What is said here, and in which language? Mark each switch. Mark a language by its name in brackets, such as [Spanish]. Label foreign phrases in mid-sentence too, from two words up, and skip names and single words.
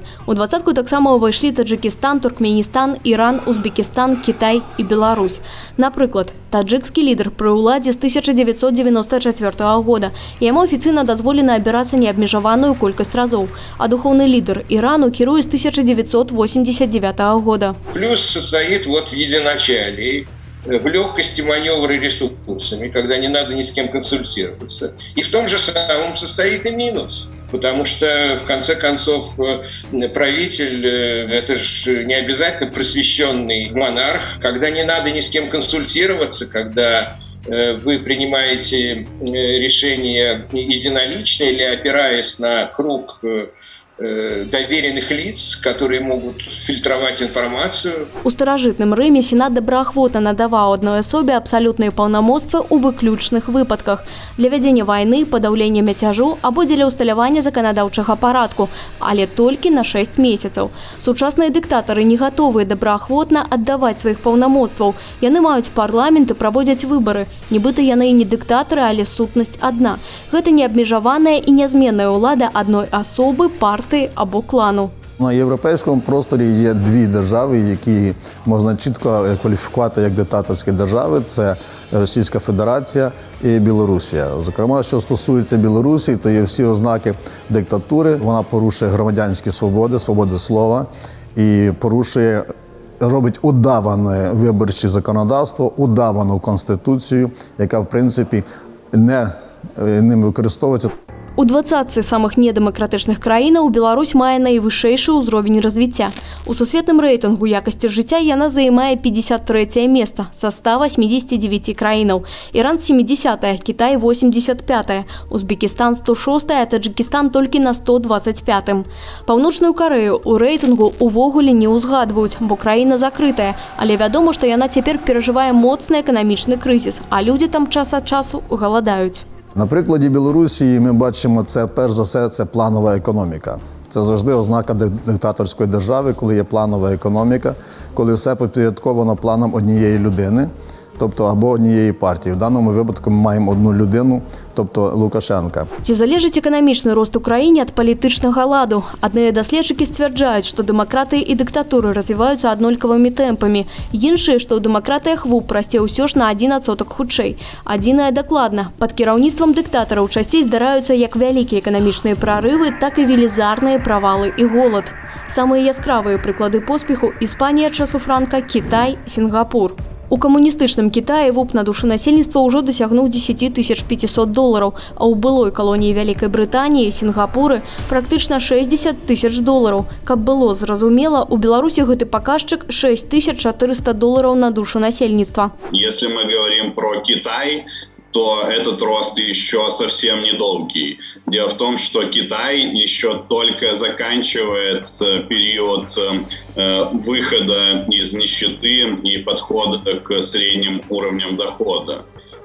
[Belarusian] У 20-ку таксама ўвайшлі Таджыкістан, Туркменістан, Іран, Узбекістан, Кітай і Беларусь. Напрыклад, таджыкскі лідар пры ўладзе з 1994 года. Яму афіцыйна дазволена абірацца неабмежаваную колькасць разоў, а духоўны лідар Ірану кіруе з 1989 года. [Russian] Плюс состоит в единоначалии, в легкости маневра ресурсами, когда не надо ни с кем консультироваться. И в том же самом состоит и минус. Потому что, в конце концов, правитель – это же не обязательно просвещенный монарх. Когда не надо ни с кем консультироваться, когда вы принимаете решение единолично или опираясь на круг доверенных лиц, которые могут фильтровать информацию. [Belarusian] У старажытным Рыме сенат добраахвотна надаваў адной асобе абсалютныя паўнамоцтвы ў выключных выпадках для вядзення вайны, падаўлення мяцяжу або дзеля ўсталявання заканадаўчага парадку, але толькі на 6 месяцаў. Сучасныя дыктатары не гатовыя добраахвотна аддаваць сваіх паўнамоцтваў. Яны маюць парламент і праводзяць выбары. Нібыта яны і не дыктатары, але сутнасць адна. Гэта неабмежаваная і нязменная ўлада адной асобы, партыі або клану. [Ukrainian] На європейському просторі є 2 держави, які можна чітко кваліфікувати як диктаторські держави. Це Російська Федерація і Білорусія. Зокрема, що стосується Білорусі, то є всі ознаки диктатури. Вона порушує громадянські свободи, свободи слова і порушує, робить удаване виборче законодавство, удавану конституцію, яка, в принципі, не ним використовується. [Belarusian] У 20 самых недэмакратычных краінаў Беларусь мае найвышэйшы ўзровень развіцця. У сусветным рэйтынгу якасці жыцця яна займае 53-е месца са 189 краінаў. Іран 70-е, Кітай 85-е, Узбекістан 106-е, а Таджыкістан толькі на 125-м. Паўночную Карэю ў рэйтынгу увогуле не ўзгадваюць, бо краіна закрытая, але вядома, што яна цяпер перажывае моцны еканамічны крызіс, а людзі там час ад часу галадаюць. [Ukrainian] На прикладі Білорусі ми бачимо, це перш за все це планова економіка. Це завжди ознака диктаторської держави, коли є планова економіка, коли все підпорядковано планом однієї людини, тобто або однієї партії. В даному випадку ми маємо одну людину, тобто Лукашенка. [Belarusian] Ці залежить еканамічны рост у краіне ад палітычнага ладу? Адныя даследчыкі сцвярджаюць, што дэмакратыі і дыктатуры развіваюцца аднолькавымі тэмпамі. Іншыя, што ў дэмакратыях ВУП расце ўсё ж на 1% хутчэй. Адзінае дакладна. Пад кіраўніцтвам дыктатараў часцей здараюцца як вялікія эканамічныя прарывы, так і велізарныя правалы і голад. Самыя яскравыя прыклады поспеху – Іспанія часу Франка, Кітай, Сінгапур. У камуністычным Кітаі ВУП на душу насельніцтва ўжо дасягнуў $10 500, а ў былой калоніі Вялікай Брытаніі, Сінгапуры, практычна $60 000. Каб было зразумела, у Беларусі гэты паказчык $6400 на душу насельніцтва. [Russian] Если мы говорим про Китай, то этот рост еще совсем недолгий. Дело в том, что Китай еще только заканчивает период выхода из нищеты и подхода к средним уровням дохода.